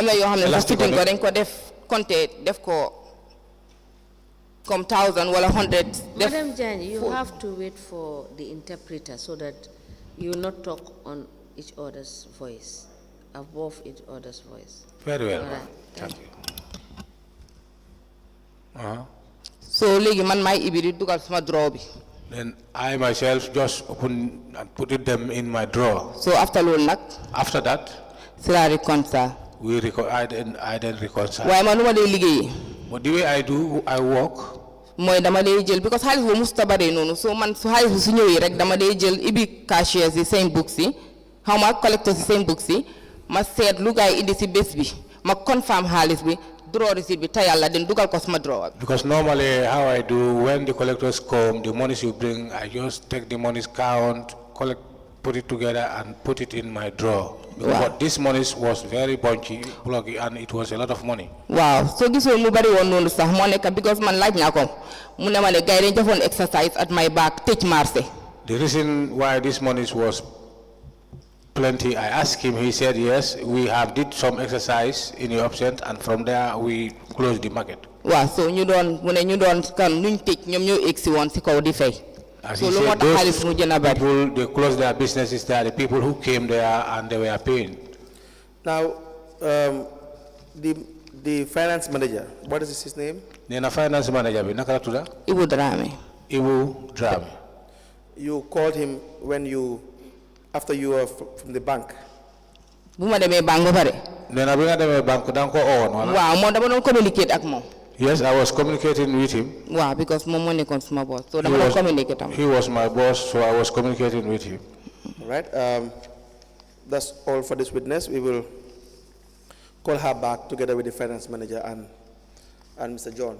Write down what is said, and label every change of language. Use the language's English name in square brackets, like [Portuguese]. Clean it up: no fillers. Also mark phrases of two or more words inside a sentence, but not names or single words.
[Wolof] Am na yoo xam ne sax [English] elastic fitting on [Wolof] ko [English] it. [Wolof] dañ ko def compter def ko comme 1000 wala 100. [English] Madam Jagne, you have to wait for the interpreter so that you will not talk on each other's voice, above each other's voice. Very well. All right. Thank you. [Wolof] So léegi man maay ibi di dugal sama drawer bi. [English] Then I myself just open and put them in my drawer. So after [Wolof] loolu nag [English] After that, [Wolof] si laa reconcile. [English] I then reconcile. [Wolof] waaye man lu ma dee liggéeyee [English] But the way I do, I work. [Wolof] mooy dama dee jël because xaalis boobu musta baree noonu so man su xaalis bi su ñëwee rek dama dee jël ibi cashiers yi seen books yi xaw ma collectors yi seen books yi ma seet lu gaay indi si bés bi ma confirm xaalis bi [English] draw receipt [Wolof] bi tayal la den dugal ko sama drawer bi. [English] Because normally how I do, when the collectors come, the monies you bring, I just take the monies count, collect, put it together and put it in my drawer. But this monies was very bunchy, blocky, and it was a lot of money. [Wolof] waaw soo gisoo mu bari woon noonu sax moo nekk because man laaj naa ko mu ne ma ne gars yi dañ defoon [English] exercise at my back [Wolof] tëj marché. [English] The reason why this monies was plenty, I asked him, he said, yes, we have did some exercise in your absence, and from there we closed the market. [Wolof] waaw so ñu doon mu ne ñu doon kan nuñ tëj ñoom ñoo egg si woon si kaw di fay. [English] As so he [Wolof] lu moo [English] said, [Wolof] tax xaalis mu gën a bari. [English] people, they closed their businesses there, the people who came there and they were paying. Now, the finance manager, what is his name? [Wolof] Nena [English] finance manager, [Wolof] nakala tuda? Ibu Dramé. Ibu Dramé. [English] You called him after you were from the bank. [Wolof] bu ma demee banque ba pare. Nena bi nga demee banque danga ko owoon wala? waaw moom dama doon communicate ak moom. [English] Yes, I was communicating with him. [Wolof] waaw because moom moo nekkoon suma boss so dama doon communicate am. [English] He was my boss, so I was communicating with him. All right. That's all for this witness. We will call her back together with the finance manager and Mr. John.